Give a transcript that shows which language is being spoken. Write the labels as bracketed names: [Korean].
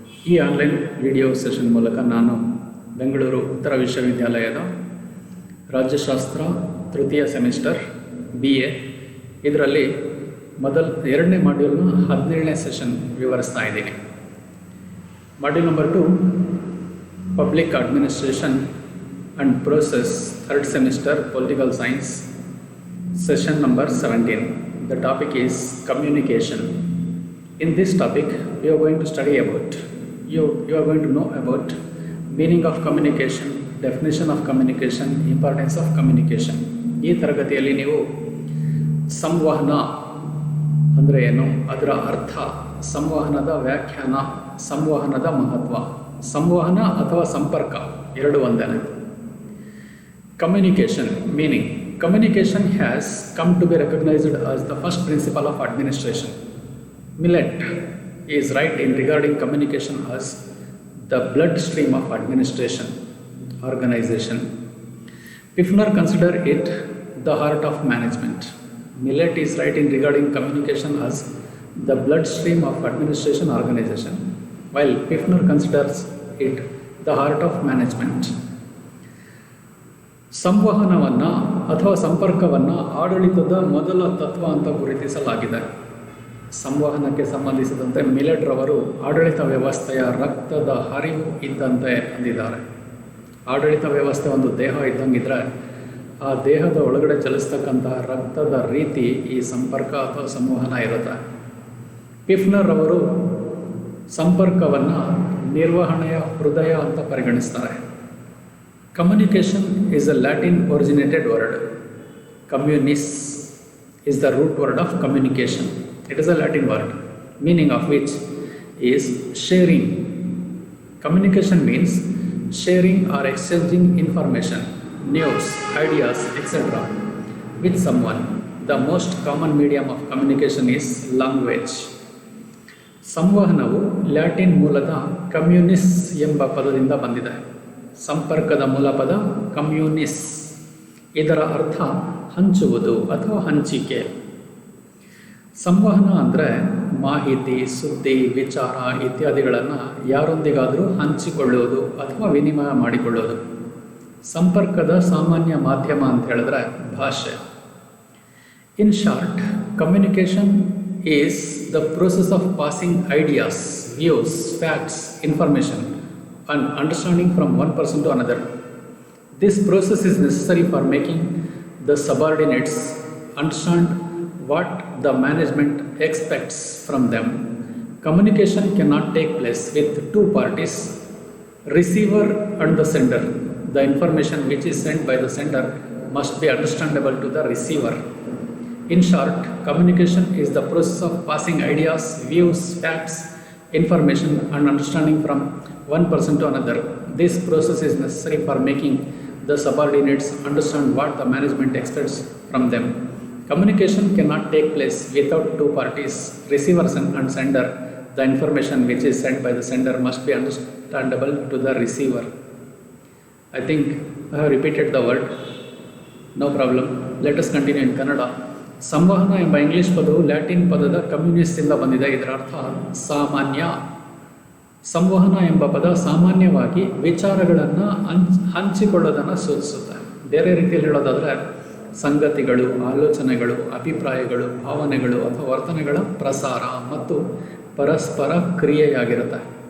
[Kannada] ಈ online video session ಮೂಲಕ ನಾನು ಬೆಂಗಳೂರು ಉತ್ತರ ವಿಶ್ವವಿದ್ಯಾಲಯದ ರಾಜ್ಯಶಾಸ್ತ್ರ ತೃತೀಯ ಸೆಮಿಸ್ಟರ್ BA ಇದರಲ್ಲಿ ಎರಡನೇ ಮಾಡ್ಯೂಲ್ನ 17ನೇ ಸೆಷನ್ ವಿವರಿಸ್ತಾ ಇದ್ದೀನಿ. [English] Module number 2 public administration and process, third semester political science, session number 17. The topic is communication. In this topic we are going to study about you are going to know about meaning of communication, definition of communication, importance of communication. [Kannada] ಈ ತರಗತಿಯಲ್ಲಿ ನೀವು ಸಂವಹನ ಅಂದರೆ ಏನು, ಅದರ ಅರ್ಥ, ಸಂವಹನದ ವ್ಯಾಖ್ಯಾನ, ಸಂವಹನದ ಮಹತ್ವ, ಸಂವಹನ ಅಥವಾ ಸಂಪರ್ಕ ಎರಡು ಒಂದೇನೆ. [English] Communication meaning. Communication has come to be recognized as the first principle of administration. Millet is right in regarding communication as the bloodstream of administration, organization. Pifner consider it the heart of management. Millet is right in regarding communication as the bloodstream of administration, organization, while Pifner considers it the heart of management. [Kannada] ಸಂವಹನವನ್ನು ಅಥವಾ ಸಂಪರ್ಕವನ್ನು ಆಡಳಿತದ ಮೊದಲ ತತ್ವ ಅಂತ ಗುರುತಿಸಲಾಗಿದೆ. ಸಂವಹನಕ್ಕೆ ಸಂಬಂಧಿಸಿದಂತೆ ಮಿಲೆಟ್ ರವರು ಆಡಳಿತ ವ್ಯವಸ್ಥೆಯ ರಕ್ತದ ಹರಿವು ಇದ್ದಂತೆ ಅಂದಿದ್ದಾರೆ. ಆಡಳಿತ ವ್ಯವಸ್ಥೆ ಒಂದು ದೇಹ ಇದ್ದಂಗಿದ್ರೆ ಆ ದೇಹದ ಒಳಗಡೆ ಚಲಿಸ್ತಕ್ಕಂತಹ ರಕ್ತದ ರೀತಿ ಈ ಸಂಪರ್ಕ ಅಥವಾ ಸಂವಹನ ಇರುತ್ತೆ. ಪಿಫ್ನರ್ ಅವರು ಸಂಪರ್ಕವನ್ನು ನಿರ್ವಹಣೆಯ ಹೃದಯ ಅಂತ ಪರಿಗಣಿಸ್ತಾರೆ. [English] Communication is a Latin originated word. Communis is the root word of communication. It is a Latin word, meaning of which is sharing. Communication means sharing or exchanging information, news, ideas, etc. with someone. The most common medium of communication is language. [Kannada] ಸಂವಹನವು Latin ಮೂಲದ ಕಮ್ಯುನಿಸ್ ಎಂಬ ಪದದಿಂದ ಬಂದಿದೆ. ಸಂಪರ್ಕದ ಮೂಲ ಪದ ಕಮ್ಯುನಿಸ್. ಇದರ ಅರ್ಥ ಹಂಚುವುದು ಅಥವಾ ಹಂಚಿಕೆ. ಸಂವಹನ ಅಂದರೆ ಮಾಹಿತಿ, ಸುದ್ದಿ, ವಿಚಾರ ಇತ್ಯಾದಿಗಳನ್ನು ಯಾರೊಂದಿಗಾದರೂ ಹಂಚಿಕೊಳ್ಳುವುದು ಅಥವಾ ವಿನಿಮಯ ಮಾಡಿಕೊಳ್ಳುವುದು. ಸಂಪರ್ಕದ ಸಾಮಾನ್ಯ ಮಾಧ್ಯಮ ಅಂತ ಹೇಳಿದ್ರೆ ಭಾಷೆ. [English] In short, communication is the process of passing ideas, views, facts, information and understanding from one person to another. This process is necessary for making the subordinates understand what the management expects from them. Communication cannot take place with two parties, receiver and the sender. The information which is sent by the sender must be understandable to the receiver. In short, communication is the process of passing ideas, views, facts, information and understanding from one person to another. This process is necessary for making the subordinates understand what the management expects from them. Communication cannot take place without two parties, receiver and sender. The information which is sent by the sender must be understandable to the receiver. I think I have repeated the word. No problem. Let us continue in Kannada. [Kannada] ಸಂವಹನ ಎಂಬ English ಪದವು Latin ಪದದ ಕಮ್ಯುನಿಸ್ಟಿಂದ ಬಂದಿದೆ. ಇದರ ಅರ್ಥ ಸಾಮಾನ್ಯ. ಸಂವಹನ ಎಂಬ ಪದ ಸಾಮಾನ್ಯವಾಗಿ ವಿಚಾರಗಳನ್ನು ಹಂಚಿಕೊಳ್ಳೋದನ್ನು ಸೂಚಿಸುತ್ತೆ. ಬೇರೆ ರೀತಿಯಲ್ಲಿ ಹೇಳೋದಾದರೆ ಸಂಗತಿಗಳು, ಆಲೋಚನೆಗಳು, ಅಭಿಪ್ರಾಯಗಳು, ಭಾವನೆಗಳು ಅಥವಾ ವರ್ತನೆಗಳ ಪ್ರಸಾರ ಮತ್ತು ಪರಸ್ಪರ ಕ್ರಿಯೆಯಾಗಿರುತ್ತೆ.